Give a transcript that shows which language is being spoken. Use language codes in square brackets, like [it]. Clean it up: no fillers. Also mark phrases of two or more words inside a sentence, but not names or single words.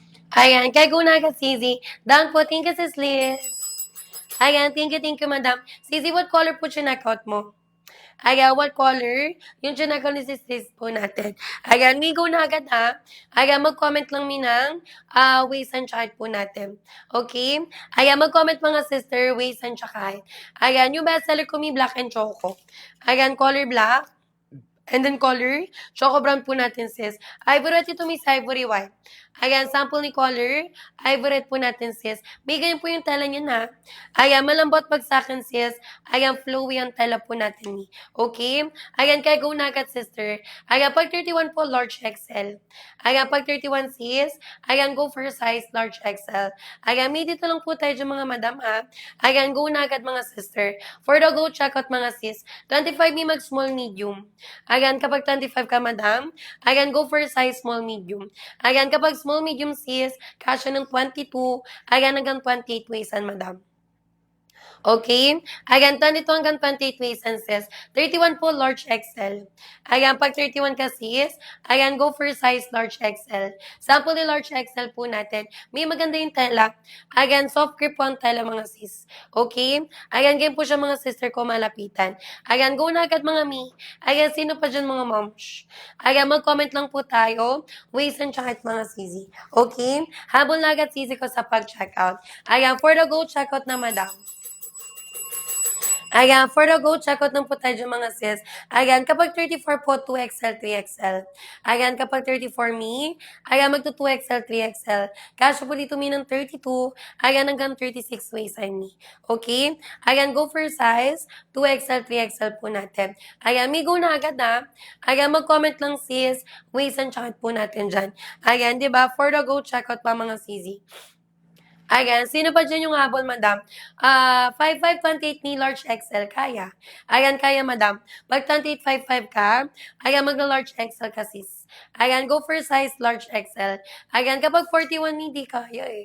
[tl] Ayan, kay Gunaga Sisi. Down po, [en] thank you, sis Liz. [tl] Ayan, thank you, madam. Sisi, [en] what color [tl] po chinackout mo? [en] Ayan, what color? [tl] Yung chinackout ni sis Liz po natin. Ayan, may go na agad ha. Ayan, mag-comment lang mi ng [en] waist and chart [tl] po natin. Okay? Ayan, mag-comment mga sister, [en] waist and chart. [tl] Ayan, yung bestseller ko mi [en] black and choco. Ayan, color black. And then color, choco brown [tl] po natin [en] sis. [tl] Ivory ito may [en] ivory white. [tl] Ayan, sample ni color, ivory po natin sis. May ganyan po yung tela niya na. Ayan, malambot pag sa akin sis. Ayan, flowy ang tela po natin ni. Okay? Ayan, kaya go na agad sister. Ayan, pag 31 po, large XL. Ayan, pag 31 sis. Ayan, [en] go for size, large XL. [tl] Ayan, may dito lang po tayo dyan mga madam ha. Ayan, go na agad mga sister. [en] For the go, check out [tl] mga sis. 25 may mag [en] small medium. [tl] Ayan, kapag 25 ka, madam, ayan, [en] go for size small medium. [tl] Ayan, kapag [en] small medium [tl] sis, kasya ng 22, ayan, hanggang 28 waistan, madam. Okay? Ayan, 22 hanggang 28 waistan sis. 31 po, large XL. Ayan, pag 31 ka sis, ayan, [en] go for size large XL. [tl] Sample ni large XL po natin. May maganda yung tela. Ayan, [en] soft grip [tl] po ang tela mga sis. Okay? Ayan, game po siya mga sister ko malapitan. Ayan, go na agad mga mi. Ayan, sino pa dyan mga moms? Ayan, mag-comment lang po tayo. [en] Waist and chart [tl] mga sisi. Okay? Habol na agad sisi ko sa pag-checkout. Ayan, [en] for the go checkout [tl] na madam. Ayan, [en] for the go, check out [tl] ng po tayo mga sis. Ayan, kapag 34 po, 2XL, 3XL. Ayan, kapag 34 me, ayan, magto 2XL, 3XL. Kasya po dito me ng 32, ayan, hanggang 36 waist I me. Okay? [en] Ayan, go for size, 2XL, 3XL [tl] po natin. Ayan, may go na agad na. Ayan, mag-comment lang sis, [en] waist and chart [tl] po natin dyan. Ayan, di ba? [en] For the go, check out [tl] pa mga sisi. Ayan, sino pa dyan yung habol, madam? 5528 ni large XL, kaya. Ayan, kaya, madam. Pag 2855 ka, ayan, magna-large XL ka, sis. Ayan, [en] go for size large XL. [tl] Ayan, kapag 41 hindi kaya eh.